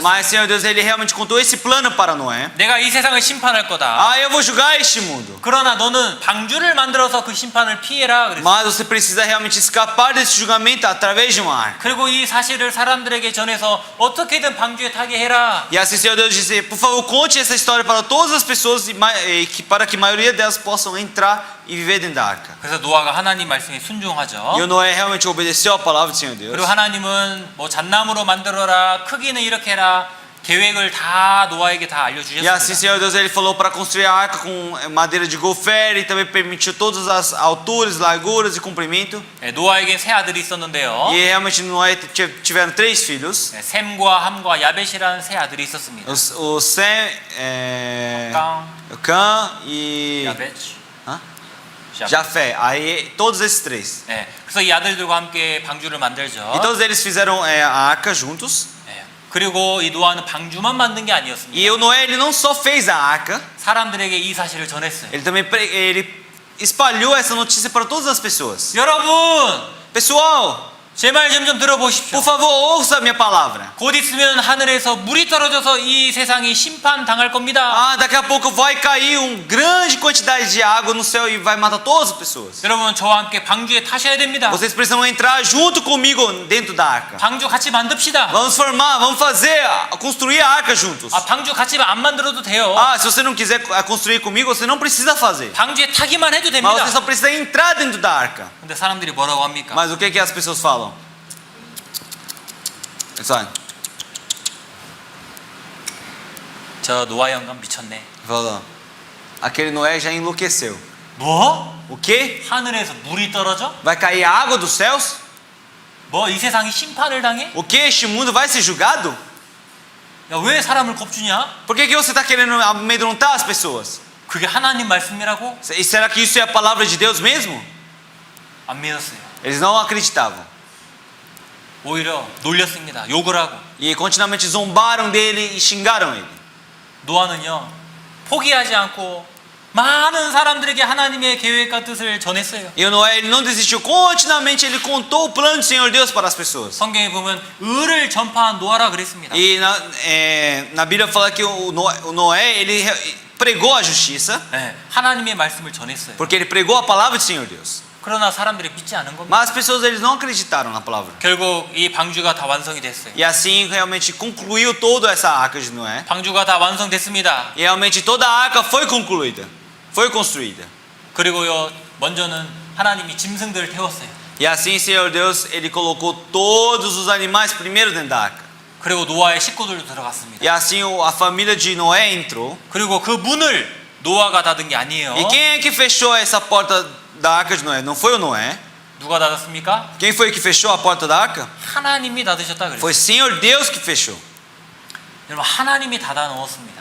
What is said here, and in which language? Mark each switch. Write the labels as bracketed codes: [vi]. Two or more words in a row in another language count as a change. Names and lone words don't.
[pt] Mas o Senhor Deus, ele realmente contou esse plano para Noé. [ko] 내가 이 세상을 심판할 거다. [pt] Ah, eu vou julgar este mundo. [ko] 그러나 너는 방주를 만들어서 그 심판을 피해라 그랬어요. [pt] Mas você precisa realmente escapar desse julgamento através de uma arca. [ko] 그리고 이 사실을 사람들에게 전해서 어떻게든 방주에 타게 해라. [pt] E assim o Senhor Deus disse, por favor, conte essa história para todas as pessoas para que a maioria delas possam entrar e viver dentro da arca. [ko] 그래서 노아가 하나님 말씀에 순종하죠. [pt] E o Noé realmente obedeceu a palavra do Senhor Deus. [ko] 그리고 하나님은 뭐 잣나무로 만들어라, 크기는 이렇게 해라, 계획을 다 노아에게 다 [pt] E assim o [ko] 알려주셨습니다. [pt] Senhor Deus, ele falou para construir a arca com madeira de gofere e também permitiu todas as alturas, larguras e comprimento. [ko] 네, 노아에게 세 아들이 있었는데요. [pt] E realmente Noé tiveram 3 filhos. [ko] 네, 셈과 함과 야벳이라는 세 아들이 있었습니다. [pt] O Sem, 깡, o Cã e 야벳, Hã? 야벳. Jafé. Aí todos esses 3. [ko] 네, 그래서 이 아들들과 함께 방주를 만들죠. [pt] E todos eles fizeram a arca juntos. [ko] 네, 그리고 이 노아는 방주만 만든 게 아니었습니다. [pt] E o Noé, ele não só fez a arca, [ko] 사람들에게 이 사실을 전했어요. [pt] ele também ele espalhou essa notícia para todas as pessoas. [ko] 여러분, [pt] Pessoal, [ko] 제 말 좀 들어보십시오. [pt] por favor, ouça a minha palavra. [ko] 곧 있으면 하늘에서 물이 떨어져서 이 세상이 심판 당할 겁니다. [pt] Ah, daqui a pouco vai cair grande quantidade de água no céu e vai matar todas as pessoas. [ko] 여러분 저와 함께 방주에 타셔야 됩니다. [pt] Vocês precisam entrar junto comigo dentro da arca. [ko] 방주 같이 만듭시다. [pt] Vamos formar, vamos fazer, construir a arca juntos. [ko] 아, 방주 같이 안 만들어도 돼요. [pt] Ah, se você não quiser construir comigo, você não precisa fazer. [ko] 방주에 타기만 해도 [pt] Mas [ko] 됩니다. [pt] você só precisa entrar dentro da arca. [ko] 근데 사람들이 뭐라고 합니까? [pt] Mas o que que as pessoas falam? Sabe? [ko] 저 노아 영감 미쳤네. [pt] Fala, aquele Noé já enlouqueceu. [ko] 뭐? [pt] O quê? [ko] 하늘에서 물이 떨어져? [pt] Vai cair água dos céus? [ko] 뭐 이 세상이 심판을 당해? [pt] O quê? Este mundo vai ser julgado? [ko] 야, 왜 사람을 겁주냐? [pt] Por que que você está querendo amedrontar as pessoas? [ko] 그게 하나님 말씀이라고? [pt] E será que isso é a palavra de Deus mesmo? [ko] 안 믿었어요. [pt] Eles não acreditavam. [ko] 오히려 놀렸습니다. 욕을 하고. [pt] E continuamente zombaram dele e xingaram ele. [ko] 노아는요 포기하지 않고 많은 사람들에게 하나님의 계획과 뜻을 전했어요. [pt] E o Noé, ele não desistiu. Continuamente ele contou o plano do Senhor Deus para as pessoas. [ko] 성경에 보면 의를 전파한 노아라 그랬습니다. [pt] E na Bíblia fala que o Noé, ele pregou a justiça, [ko] 네, 하나님의 말씀을 전했어요. [pt] porque ele pregou a palavra do Senhor Deus. [ko] 그러나 사람들이 믿지 않은 겁니다. [pt] Mas as pessoas, eles não acreditaram na palavra. [ko] 결국 이 방주가 다 완성이 됐어요. [pt] E assim realmente concluiu toda essa arca de Noé. [ko] 방주가 다 완성됐습니다. [pt] E realmente toda a arca foi concluída, foi construída. [ko] 그리고요 먼저는 하나님이 짐승들을 태웠어요. [pt] E assim o Senhor Deus, ele colocou todos os animais primeiro dentro da arca. [ko] 그리고 노아의 식구들도 들어갔습니다. [pt] E assim a família de Noé entrou. [ko] 그리고 그 문을 노아가 닫은 게 아니에요. [pt] E quem é que fechou essa porta da arca de Noé? Não foi o Noé. [ko] 누가 닫았습니까? [pt] Quem foi que fechou a porta da arca? [ko] 하나님이 닫으셨다 그랬어요. [pt] Foi o Senhor Deus que fechou. [ko] 여러분 하나님이 닫아 넣었습니다.